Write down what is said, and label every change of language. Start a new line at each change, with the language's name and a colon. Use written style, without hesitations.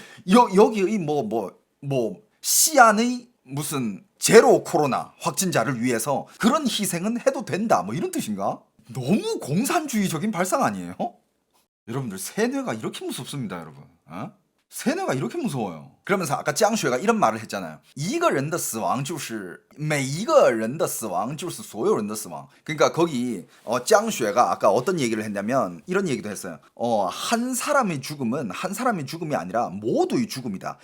Korean: 그럼 여기의 시안의 무슨 제로 코로나 확진자를 위해서 그런 희생은 해도 된다, 뭐 이런 뜻인가? 너무 공산주의적인 발상 아니에요? 여러분들 세뇌가 이렇게 무섭습니다, 여러분. 세뇌가 이렇게 무서워요. 그러면서 아까 짱쉐가 이런 말을 했잖아요.
Chinese: 一个人的死亡就是每一个人的死亡就是所有人的死亡.
Korean: 그러니까 거기 짱쉐가 아까 어떤 얘기를 했냐면 이런 얘기도 했어요. 한 사람의 죽음은 한 사람의 죽음이 아니라 모두의 죽음이다.